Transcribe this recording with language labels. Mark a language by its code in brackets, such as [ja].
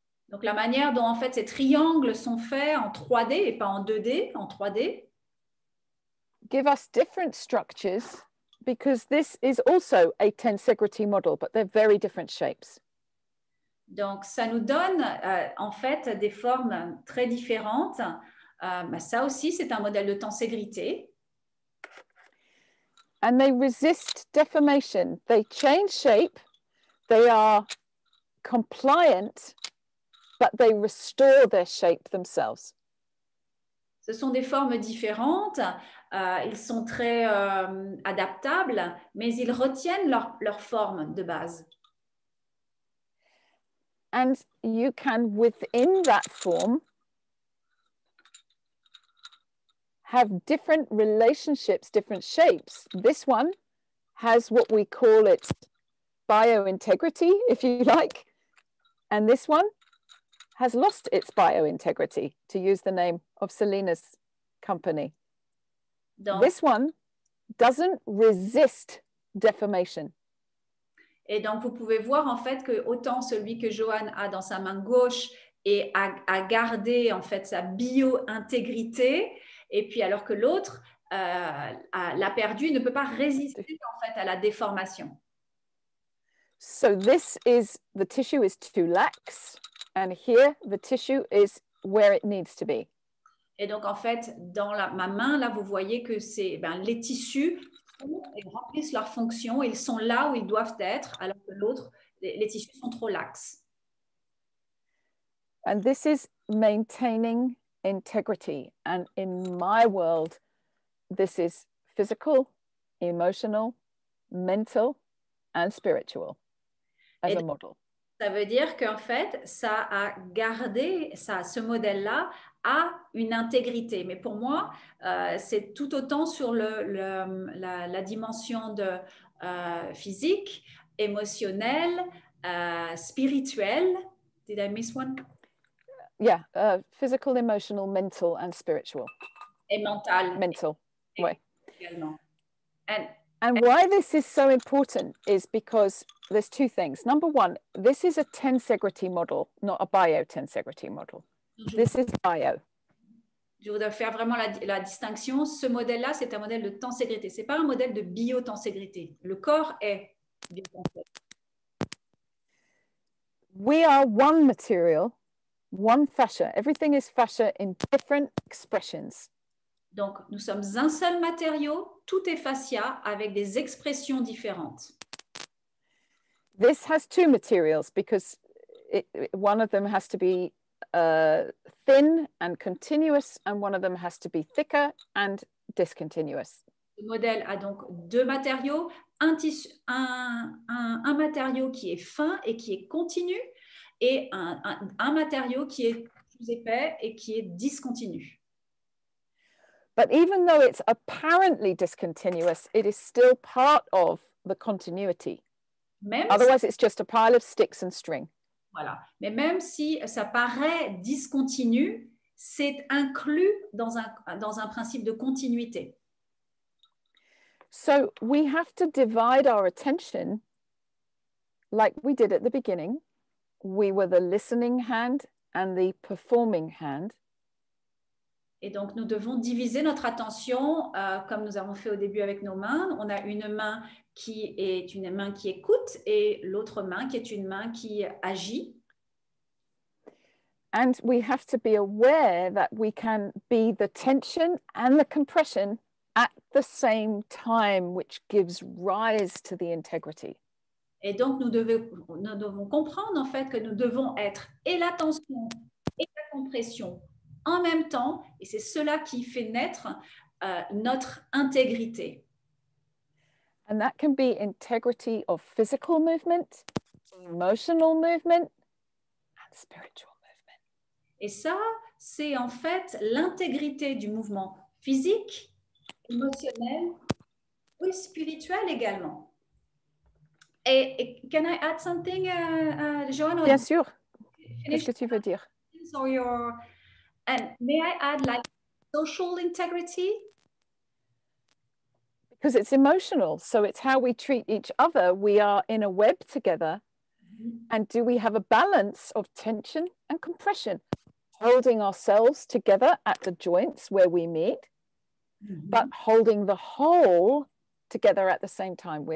[fr] Donc, la manière dont, en fait, ces triangles sont faits en 3D et pas en 2D, en 3D. [en] Give us different structures because this is also a tensegrity model, but they're very different shapes. [fr] Donc, ça nous donne, en fait, des formes très différentes. Ça aussi, c'est un modèle de tenségrité. [en] And they resist deformation. They change shape. They are compliant, but they restore their shape themselves. Ce sont des formes différentes. Ils sont très adaptables, mais ils retiennent leur forme de base. And you can, within that form, have different relationships, different shapes. This one has what we call its biointegrity, if you like. And this one has lost its biointegrity, to use the name of Selena's company. [fr] Donc, [en] this one doesn't resist deformation. [fr] et donc, vous pouvez voir en fait que autant celui que Joanne a dans sa main gauche et a gardé en fait sa bio-intégrité, et puis alors que l'autre l'a perdu, ne peut pas résister en fait à la déformation. [en] So this is, the tissue is too lax, and here the tissue is where it needs to be. [fr] Et donc en fait, dans ma main, là, vous voyez que les tissus remplissent leur fonction, ils sont là où ils doivent être, alors que l'autre, les tissus sont trop laxes. [en] And this is maintaining integrity. And in my world, this is physical, emotional, mental, and spiritual as a model. [fr] Ça veut dire qu'en fait, ça a gardé, ce modèle-là a une intégrité. Mais pour moi, c'est tout autant sur la dimension de physique, émotionnelle, spirituelle. [en] Did I miss one? Yeah, physical, emotional, mental, and spiritual. [fr] Et mentale. Mental, ouais. Également. [en] And why this is so important is because there's two things. Number one, this is a tensegrity model, not a biotensegrity model. This is bio. [fr] Je voudrais faire vraiment la distinction. Ce modèle-là, c'est un modèle de tenségrité. Ce n'est pas un modèle de biotenségrité. Le corps est biotenségré. [en] We are one material, one fascia. Everything is fascia in different expressions. [fr] Donc, nous sommes un seul matériau, tout est fascia avec des expressions différentes. [en] This has two materials because one of them has to be thin and continuous, and one of them has to be thicker and discontinuous. [fr] Le modèle a donc deux matériaux, un matériau qui est fin et qui est continu, et un matériau qui est plus épais et qui est discontinu. [en] But even though it's apparently discontinuous, it is still part of the continuity. Otherwise, it's just a pile of sticks and string. [fr] Voilà. Mais même si ça paraît discontinu, c'est inclus dans un principe de continuité. [en] So we have to divide our attention like we did at the beginning. We were the listening hand and the performing hand. [fr] Et donc, nous devons diviser notre attention comme nous avons fait au début avec nos mains. On a une main qui est une main qui écoute et l'autre main qui est une main qui agit. [en] And we have to be aware that we can be the tension and the compression at the same time, which gives rise to the integrity. [fr] Et donc, nous devons comprendre en fait que nous devons être et la tension et la compression en même temps, et c'est cela qui fait naître notre intégrité. [en] And that can be integrity of physical movement, emotional movement, and spiritual movement. [fr] Et ça, c'est en fait l'intégrité du mouvement physique, émotionnel et spirituel également. Et [en] can I add something, Joanne? [fr] Bien sûr. Qu'est-ce que tu veux dire? [en] And may I add like social integrity? Because it's emotional, so it's how we treat each other. We are in a web together. And do we have a balance of tension and compression, holding ourselves together at the joints where we meet, but holding the whole together at the same time?